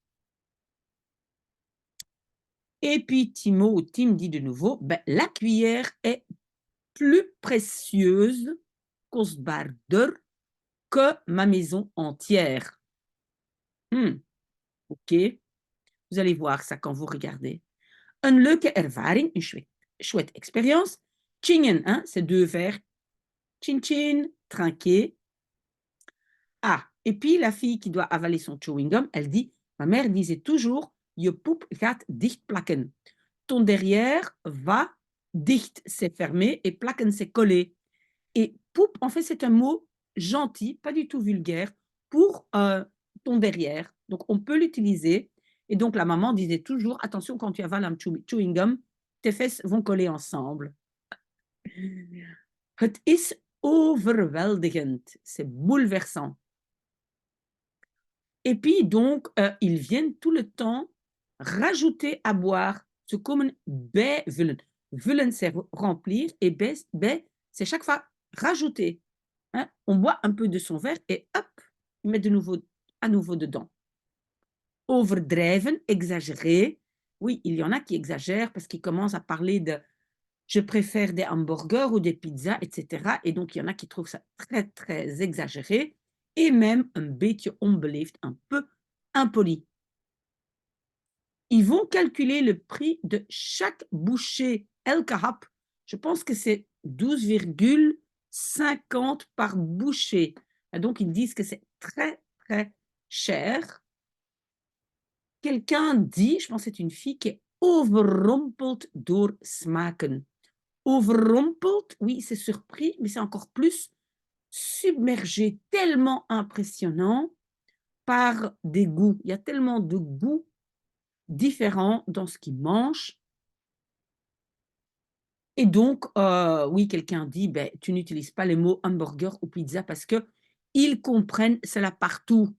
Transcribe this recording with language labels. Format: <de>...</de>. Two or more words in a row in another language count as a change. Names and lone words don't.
<fr>Et puis Tim dit de nouveau, la cuillère est plus précieuse, kostbaarder, que ma maison entière. OK, vous allez voir ça quand vous regardez.</fr> <nl>Een leuke ervaring,</nl> <fr>une chouette expérience. Chingen, hein, c'est deux vers. Chin chin, trinquer. Ah, et puis la fille qui doit avaler son chewing-gum, elle dit, ma mère disait toujours,</fr> <nl>je poep gaat dicht plakken.</nl> <fr>Ton derrière va, dicht c'est fermé et plakken c'est collé. Et poep, en fait, c'est un mot gentil, pas du tout vulgaire, pour ton derrière. Donc, on peut l'utiliser. Et donc, la maman disait toujours, attention, quand tu avales un chewing-gum, tes fesses vont coller ensemble.</fr> <nl>Het is overweldigend.</nl> <fr>C'est bouleversant. Et puis, donc, ils viennent tout le temps rajouter à boire,</fr> <nl>ze komen bijvullen.</nl> <fr>vullen se remplir et c'est chaque fois rajouter, hein. On boit un peu de son verre et hop, il met de nouveau à nouveau dedans. Overdrijven, exagérer. Oui, il y en a qui exagèrent parce qu'ils commencent à parler de: «Je préfère des hamburgers ou des pizzas» et cetera et donc il y en a qui trouvent ça très, très exagéré et même</fr> <nl>een beetje onbeleefd,</nl> <fr>un peu impoli. Ils vont calculer le prix de chaque bouchée,</fr> <nl>elke hap.</nl> <fr>Je pense que c'est 12,50 par bouchée. Et donc ils disent que c'est très, très cher. Quelqu'un dit, je pense que c'est une fille qui est</fr> <nl>overrompeld door smaken.</nl> <fr>Overrompeld, oui, c'est surpris, mais c'est encore plus submergé, tellement impressionnant par des goûts. Il y a tellement de goûts différents dans ce qu'ils mangent. Et donc, oui, quelqu'un dit: ben tu n'utilises pas les mots hamburger ou pizza parce que ils comprennent cela partout.</fr>